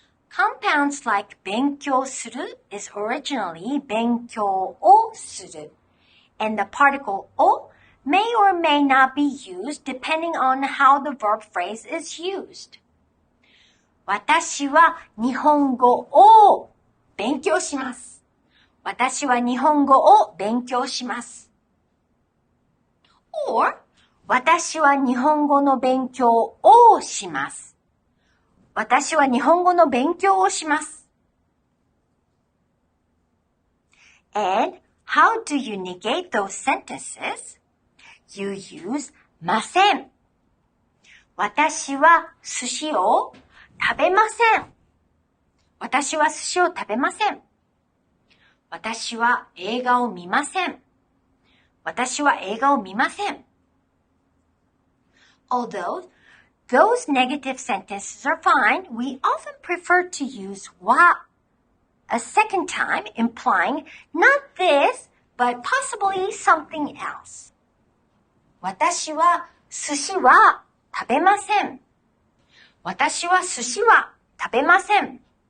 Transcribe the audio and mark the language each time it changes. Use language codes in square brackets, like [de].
[en] Compounds like [ja] 勉強する [en] is originally [ja] 勉強をする. [en] And the particle を may or may not be used depending on how the verb phrase is used. [ja] 私は日本語を勉強します。私は日本語を勉強します。Or, 私は日本語の勉強をします。私は日本語の勉強をします。 [en] And how do you negate those sentences? You use ません。 [ja] 私は寿司を食べません。私は寿司を食べません。私は映画を見ません。私は映画を見ません。 [en] Although those negative sentences are fine, we often prefer to use は a second time, implying not this, but possibly something else. [ja] 私は寿司は食べません。私は寿司は食べません。